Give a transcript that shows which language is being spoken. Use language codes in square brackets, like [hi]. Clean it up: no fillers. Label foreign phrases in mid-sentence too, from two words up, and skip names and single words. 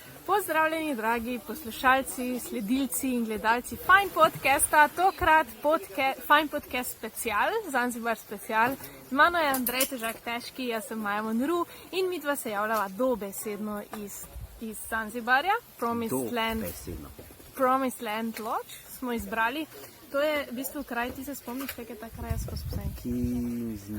[sl] Pozdravljeni, dragi poslušalci, sledilci in gledalci Fine podcasta, tokrat Fine podcast special, Zanzibar special. Z mano je Andrej Težak Težki, jaz sem Maja Monru in midva se javljava dobesedno iz Zanzibarja. Promised Land Lodge smo izbrali. To je v bistvu kraj, ti se spomniš, kaj je ta kraj, jaz pa spomnim?